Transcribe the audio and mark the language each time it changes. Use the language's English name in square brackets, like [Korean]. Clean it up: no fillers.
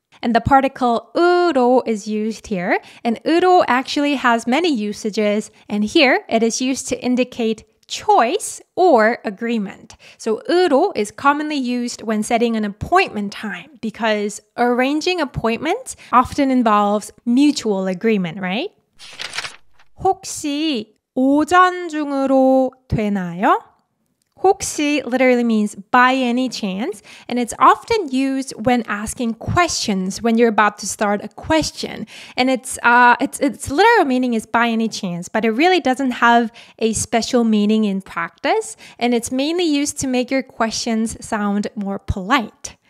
[English] And the particle 으로 is used here. And 으로 actually has many usages. And here it is used to indicate choice or agreement. So 으로 is commonly used when setting an appointment time because arranging appointments often involves mutual agreement, right? [Korean] 혹시 오전 중으로 되나요? [English] 혹시 literally means by any chance, and it's often used when asking questions, when you're about to start a question. And its literal meaning is by any chance, but it really doesn't have a special meaning in practice, and it's mainly used to make your questions sound more polite.